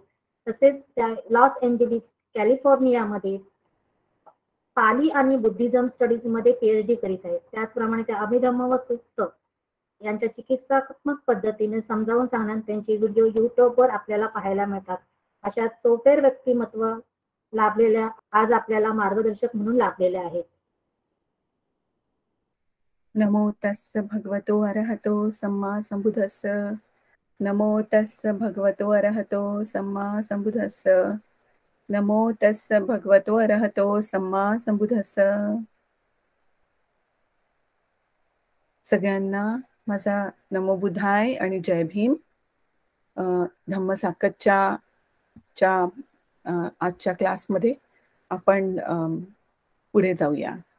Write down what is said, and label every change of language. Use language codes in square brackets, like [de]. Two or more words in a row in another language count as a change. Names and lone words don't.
[mr] तसेच त्या लॉस एंजेलिस कॅलिफोर्नियामध्ये पाली आणि [en] Buddhism studies [mr] मध्ये PhD करीत आहेत. त्याचप्रमाणे त्या अभिधम्म व सुत्त यांच्या चिकित्सात्मक पद्धतीने समजावून सांगण्यात त्यांचे व्हिडिओ युट्यूबवर आपल्याला पाहायला मिळतात. अशा चौफेर व्यक्तिमत्व लाभलेल्या आज आपल्याला मार्गदर्शक म्हणून लाभलेले आहेत. [pi] नमो तस्स भगवतो अरहतो सम्मा सम्बुद्धस्स नमो तस्स भगवतो अरहतो सम्मा सम्बुद्धस्स नमो तस्स भगवतो अरहतो सम्मा सम्बुद्धस्स. [mr] सगळ्यांना माझा [pi] नमो बुद्धाय [mr] आणि जय भीम. धम्मसाकतच्या आजच्या क्लासमध्ये आपण पुढे जाऊया.